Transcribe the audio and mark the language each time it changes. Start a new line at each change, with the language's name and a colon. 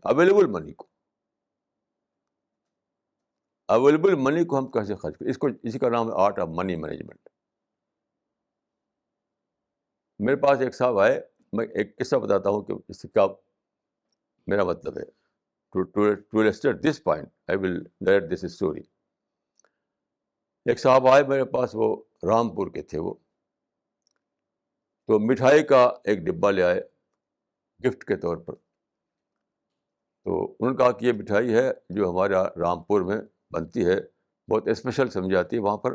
Urdu: Available منی کو ہم کیسے خرچ کریں، اسی کا نام ہے
English: Art of money management.
Urdu: میرے پاس ایک صاحب آئے، میں ایک قصہ بتاتا ہوں کہ اس سے کیا میرا مطلب ہے.
English: To illustrate this point, I will narrate this story.
Urdu: ایک صاحب آئے میرے پاس، وہ رامپور کے تھے. وہ تو مٹھائی کا ایک ڈبہ لے آئے گفٹ کے طور پر. تو انہوں نے کہا کہ یہ مٹھائی ہے جو ہمارے رامپور میں بنتی ہے، بہت اسپیشل سمجھی جاتی ہے وہاں پر.